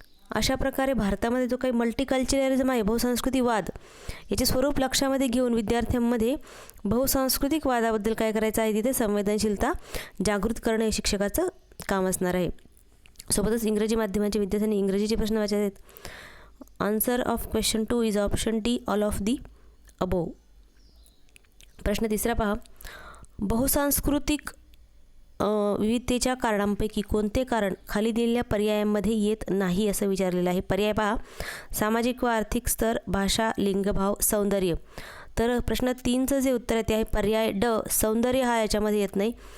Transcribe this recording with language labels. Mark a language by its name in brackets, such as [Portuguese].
[Marathi] अशा प्रकारे भारतामध्ये जो काही मल्टीकल्चरलिझम आहे, बहुसांस्कृतिकवाद, याचे स्वरूप लक्षामध्ये घेऊन विद्यार्थ्यांमध्ये बहुसांस्कृतिक वादाबद्दल काय करायचं आहे, तिथे संवेदनशीलता जागृत करणं हे शिक्षकाचं काम असणार आहे. सोबतच इंग्रजी माध्यमाच्या विद्यार्थ्यांनी इंग्रजीचे प्रश्न वाचायचे आहेत. [English] Answer of question 2 is option D, all of the above. [Marathi] प्रश्न 3 पहा. बहुसांस्कृतिक विविधतेच्या कारणांपैकी कोणते कारण खाली दिलेल्या पर्यायांमध्ये येत नाही असं विचारलेलं आहे. पर्याय पहा. सामाजिक व आर्थिक स्तर, भाषा, लिंगभाव, सौंदर्य. तर प्रश्न 3चं जे उत्तर आहे ते आहे पर्याय ड, सौंदर्य हा याच्यामध्ये येत नाही.